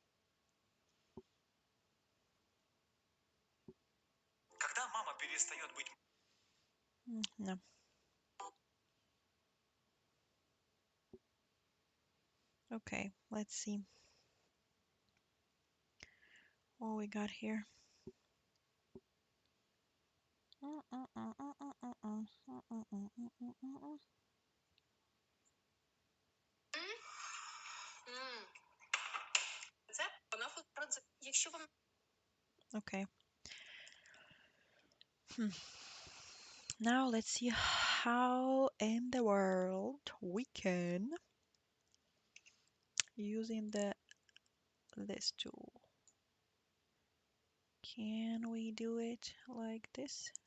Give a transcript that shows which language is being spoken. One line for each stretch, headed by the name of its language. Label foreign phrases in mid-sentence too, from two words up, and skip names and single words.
Russian: Когда мама перестает быть...
English: No. Okay, let's see what we got here.
Ukrainian: Це вона якщо вам...
English: Okay. Now let's see how in the world we can using this tool. Can we do it like this?